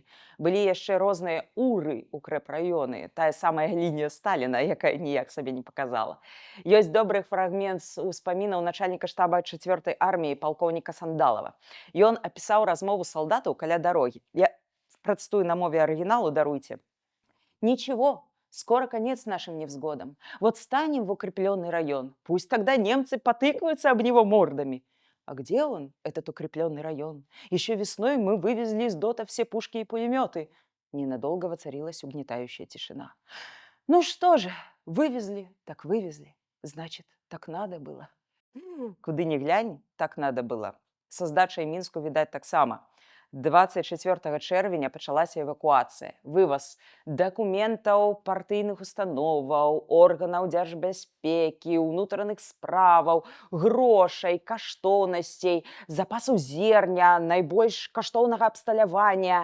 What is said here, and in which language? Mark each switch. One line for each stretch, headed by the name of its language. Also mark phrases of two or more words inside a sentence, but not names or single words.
Belarusian: Былі яшчэ розныя уры ў крэпраёны, тая самая лінія Сталіна, якая ніяк сабе не паказала. Ёсць добры фрагмент з успамінаў начальніка штаба 4-й арміі палкоўніка Сандалава. Ён апісаў размову салдатаў каля дарогі. Я працтую на мове арыгіналу, даруйте.
Russian: «Ничего, скоро конец нашим невзгодам. Вот станем в укрепленный район. Пусть тогда немцы потыкаются об него мордами». А где он, этот укрепленный район? Еще весной мы вывезли из ДОТа все пушки и пулеметы. Ненадолго воцарилась угнетающая тишина. Ну что же, вывезли, так вывезли. Значит, так надо было.
Belarusian: Куды ни глянь,
Russian: так надо было.
Belarusian: Со здачай Мінску, відаць, таксама. 24 чэрвеня пачалася эвакуацыя, вываз дакументаў партыйных установаў, органаў дзяржбяспекі, унутраных справаў, грошай, каштоўнасцей, запасаў зерня, найбольш каштоўнага абсталявання.